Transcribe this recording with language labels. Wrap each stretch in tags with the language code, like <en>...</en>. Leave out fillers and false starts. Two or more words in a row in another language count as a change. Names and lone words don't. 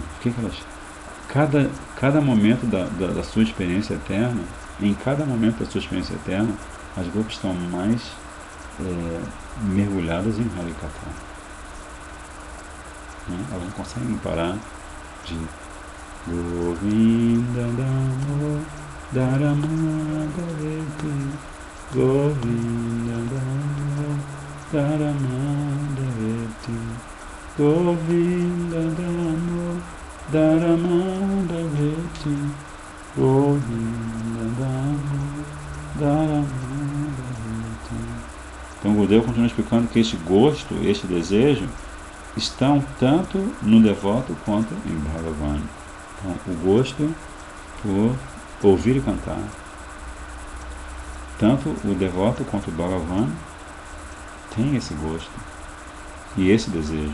<pt>O que elas... Cada momento da sua experiência eterna, em cada momento da sua experiência eterna, as gopis estão mais mergulhadas em Harikatha. Elas não conseguem parar de</pt> <sa>गोविन्द दामो धरमन्दवेति गोविन्द दामो धरमन्दवेति गोविन्द दामो धरमन्दवेति गोविन्द दामो धरमन्दवेति.</sa> <pt>Então o Gurudeva continua explicando que este gosto, este desejo estão tanto no devoto quanto em Bhagavan. Então, o gosto por ouvir e cantar. Tanto o devoto quanto o Bhagavan tem esse gosto e esse desejo.</pt>